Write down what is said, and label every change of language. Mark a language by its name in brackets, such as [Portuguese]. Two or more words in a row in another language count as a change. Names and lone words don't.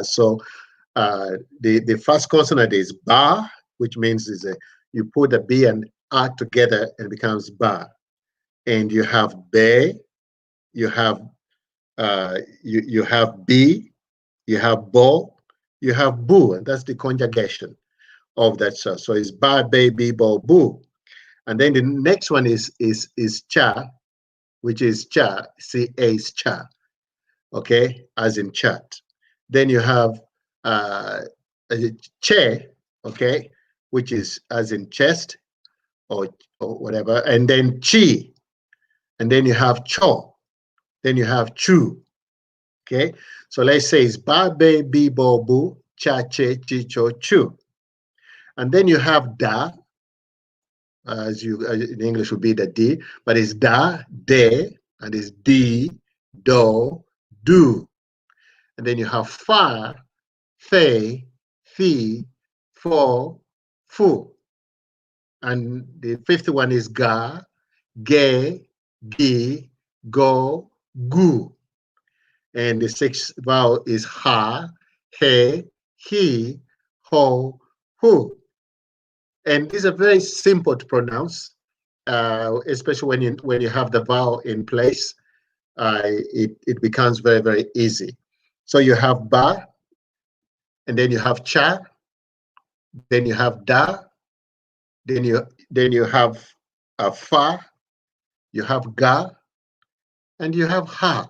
[English] So the first consonant is ba, which means you put a B and A together and it becomes ba. And you have be, you have you have B, you have bo, you have boo, and that's the conjugation of that. So it's ba, be, bi, bo, boo. And then the next one is cha, which is cha, C-A is cha, okay, as in chat. Then you have che, okay, which is as in chest or whatever. And then chi, and then you have cho, then you have chu, okay. So let's say it's ba, be, bi, bo, boo, cha, che, chi, cho, chu. And then you have da, as in English would be the D, but it's da, de, and it's di, do, do. And then you have fa, fe, fi, fo, fu. And the 5th one is ga, ge, gi, go, gu. And the 6th vowel is ha, he, he, ho, hu. And these are very simple to pronounce, especially when you have the vowel in place. It becomes very, very easy. So you have ba, and then you have cha, then you have da, then you have fa, you have ga, and you have ha.